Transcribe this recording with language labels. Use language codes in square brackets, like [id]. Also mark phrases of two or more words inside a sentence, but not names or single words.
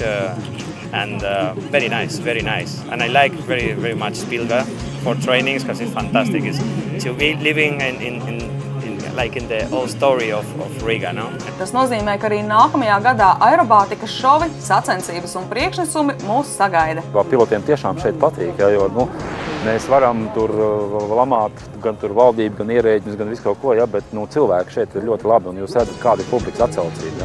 [en] And very nice. And I like very much Spilve for trainings because it's fantastic. It's to be living in the old story of Riga, no? [lv] Tas nozīmē, ka arī nākamajā gadā aerobātikas šovi, sacensības un priekšnesumi mūs sagaida. Pilotiem tiešām šeit patīk, ja, jo Mēs varam tur lamāt gan tur valdību, gan ierēģiņus, gan visu kaut ko, ja, bet cilvēki šeit ir ļoti labi, un jūs redzat, kāda ir publikas atsaucība.